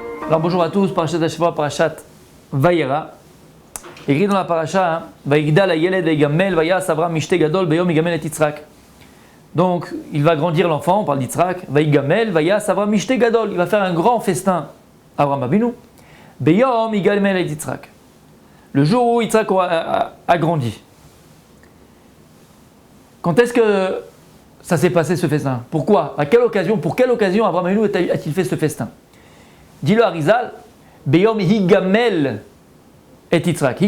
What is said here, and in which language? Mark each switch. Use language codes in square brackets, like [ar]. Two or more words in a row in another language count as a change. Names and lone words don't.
[fr] Alors bonjour à tous, [he] פרשת השבוע, פרשת וירא. [fr] Écrit dans la Parasha, [he] ויגדל הילד ויגמל ויעש אברם משתה גדול ביום הגמל את יצחק. [fr] Donc il va grandir l'enfant, on parle d'Yitzhak, [he] ויגמל ויעש אברם משתה גדול. [fr] Il va faire un grand festin, [he] אברם אבינו, ביום הגמל את יצחק. [fr] Le jour où Yitzhak a grandi. Quand est-ce que ça s'est passé ce festin? Pourquoi? À quelle occasion? Pour quelle occasion [he] אברם אבינו [fr] a-t-il fait ce festin? Dis-le à Rizal, [he] ביום הגמל את יצחק.